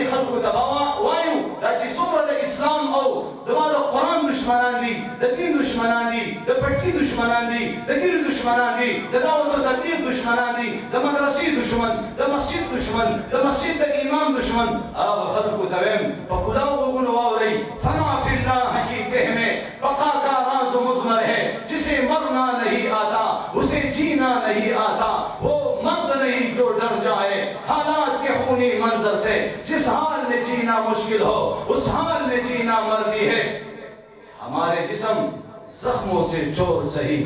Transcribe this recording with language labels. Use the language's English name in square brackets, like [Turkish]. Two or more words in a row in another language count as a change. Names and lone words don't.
[Pashto] خلکو ته وایو دا چې څومره د اسلام او د قرآن دشمنان دي د دین دشمنان دي د پټکي دشمنان دي د ګیرو دشمنان دي د دعوت او تبلیغ دشمنان دي د مدرسې دشمن د مسجد دشمن د مسجد د امام دشمن هغه خلکو ته وایم په کلاو وګونو واورئ [Urdu] فنا فی الله کی تہ میں بقا کا راز مضمر ہے جسے مرنا نہیں آتا اسے جینا نہیں آتا وہ مرد نہیں جو ڈر جائے حالات کے خونی منظر سے جس حال میں جینا مشکل ہو اس حال میں جینا مردی ہے ہمارے جسم زخموں سے چور سہی